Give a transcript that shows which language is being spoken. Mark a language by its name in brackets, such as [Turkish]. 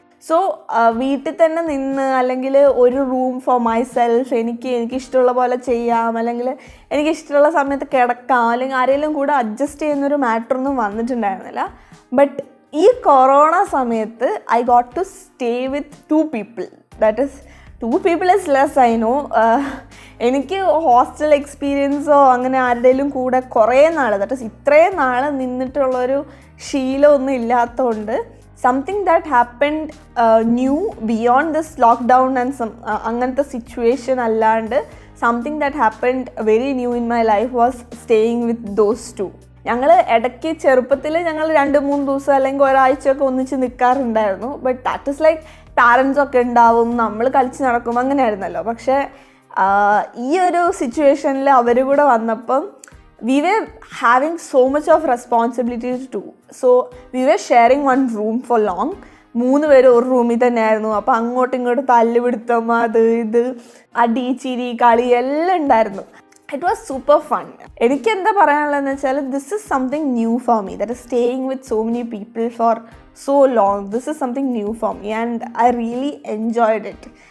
[Malayalam] So വീട്ടിൽ തന്നെ നിന്ന്, അല്ലെങ്കിൽ ഒരു [English] room for myself, [Malayalam] എനിക്ക് ഇഷ്ടമുള്ള പോലെ ചെയ്യാം, അല്ലെങ്കിൽ എനിക്ക് ഇഷ്ടമുള്ള സമയത്ത് കിടക്കാം, അല്ലെങ്കിൽ ആരെങ്കിലും കൂടെ അഡ്ജസ്റ്റ് ചെയ്യുന്നൊരു മാറ്ററൊന്നും വന്നിട്ടുണ്ടായിരുന്നില്ല. [English] but [Malayalam] ഈ കൊറോണ സമയത്ത് [English] I got to stay with 2 people. That is 2 people is less, I know. [Malayalam] എനിക്ക് ഹോസ്റ്റൽ എക്സ്പീരിയൻസോ അങ്ങനെ ആരുടെയും കൂടെ കുറേ നാൾ, [English] that is [Malayalam] ഇത്രയും നാൾ നിന്നിട്ടുള്ളൊരു ശീലമൊന്നും ഇല്ലാത്തതുകൊണ്ട് [English] something that happened new beyond this lockdown and [Malayalam] അങ്ങനത്തെ സിറ്റുവേഷൻ അല്ലാണ്ട് [English] Something that happened very new in my life was staying with those 2. [Malayalam] ഞങ്ങൾ ഇടയ്ക്ക് ചെറുപ്പത്തിൽ ഞങ്ങൾ 2-3 ദിവസം അല്ലെങ്കിൽ ഒരാഴ്ചയൊക്കെ ഒന്നിച്ച് നിൽക്കാറുണ്ടായിരുന്നു. [English] but that is like parents [Malayalam] ഒക്കെ ഉണ്ടാവും, നമ്മൾ കളിച്ച് നടക്കും, അങ്ങനെയായിരുന്നല്ലോ. പക്ഷേ ഈ ഒരു സിറ്റുവേഷനിൽ അവർ കൂടെ വന്നപ്പം [English] we were having so much of responsibilities too. So we were sharing one room for long. [Malayalam] 3 പേര് ഒരു റൂമിൽ തന്നെയായിരുന്നു. അപ്പോൾ അങ്ങോട്ടും ഇങ്ങോട്ടും തല്ലുപിടുത്തം, അത് ഇത്, അടി ചിരി കളി എല്ലാം ഉണ്ടായിരുന്നു. [English] It was super fun. [Malayalam] എനിക്ക് എന്താ പറയാനുള്ളതെന്ന് വെച്ചാൽ [English] This is something new for me, that is staying with so many people for so long. This is something new for me and I really enjoyed it.